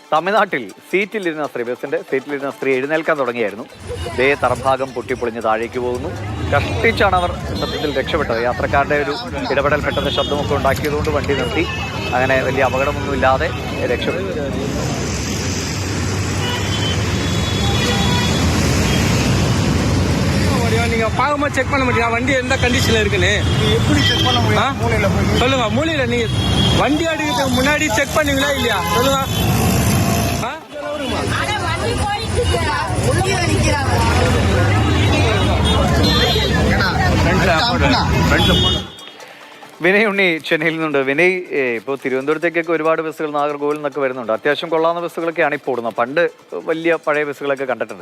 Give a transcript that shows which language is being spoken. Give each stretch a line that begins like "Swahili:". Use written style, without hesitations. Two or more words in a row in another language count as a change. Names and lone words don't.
Malayalam: തമിഴ്നാട്ടിൽ സീറ്റിലിരുന്ന സ്ത്രീ ബസ്സിന്റെ സീറ്റിലിരുന്ന സ്ത്രീ എഴുന്നേൽക്കാൻ തുടങ്ങിയായിരുന്നു. ദേ തറഭാഗം പൊട്ടിപ്പൊളിഞ്ഞ് താഴേക്ക് പോകുന്നു. കഷ്ടിച്ചാണ് അവർ സത്യത്തിൽ രക്ഷപ്പെട്ടത്. യാത്രക്കാരുടെ ഒരു ഇടപെടൽ പെട്ടെന്ന് ശബ്ദമൊക്കെ ഉണ്ടാക്കിയതുകൊണ്ട് വണ്ടി നിർത്തി. അങ്ങനെ വലിയ അപകടമൊന്നുമില്ലാതെ രക്ഷപ്പെട്ടു.
Tamil: நீங்க பாக்கும்போது செக் பண்ண முடியும் வண்டி எந்த கண்டிஷன்ல இருக்குன்னு. எப்படி செக் பண்ண முடியும்? மூலையில சொல்லுங்க. மூலையில நீங்க வண்டி அடிக்கிறதுக்கு முன்னாடி செக் பண்ணீங்களா இல்லையா சொல்லுங்க.
Malayalam: വിനയ് ഉണ്ണി ചെന്നൈയിൽ നിന്നുണ്ട്. വിനയ്, ഇപ്പോൾ തിരുവനന്തപുരത്തേക്കൊക്കെ ഒരുപാട് ബസ്സുകൾ നാഗർകോവിൽ നിന്നൊക്കെ വരുന്നുണ്ട്. അത്യാവശ്യം കൊള്ളാവുന്ന ബസ്സുകളൊക്കെയാണ് ഇപ്പോൾ ഓടുന്നത്. പണ്ട് വലിയ പഴയ ബസ്സുകളൊക്കെ കണ്ടിട്ടുണ്ട്.